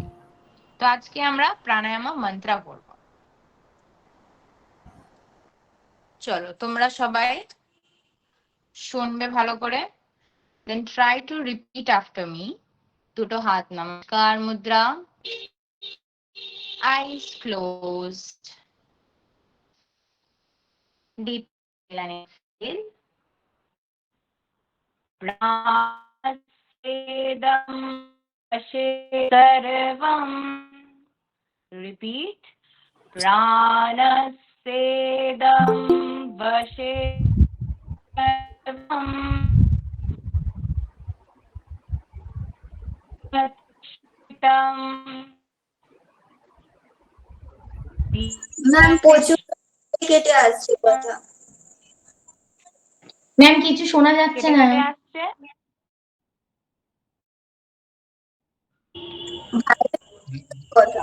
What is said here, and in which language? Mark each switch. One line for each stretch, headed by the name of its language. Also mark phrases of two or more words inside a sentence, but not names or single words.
Bangla: তো আজকে আমরা প্রাণায়াম মন্ত্র করব। চলো তোমরা সবাই শুনবে ভালো করে,
English: then try to repeat after me.
Bangla: দুটো হাত নমস্কার মুদ্রা,
English: eyes closed, deep and exhale.
Sanskrit: Pranasedam vashe sarvam.
English: Repeat.
Sanskrit: Pranasedam vashe sarvam. Vachitam.
Bangla: ম্যাম প্রচুর কেটে আসছে কথা। ম্যাম কিছু শোনা যাচ্ছে কেটে না। কেটে আসছে। কথা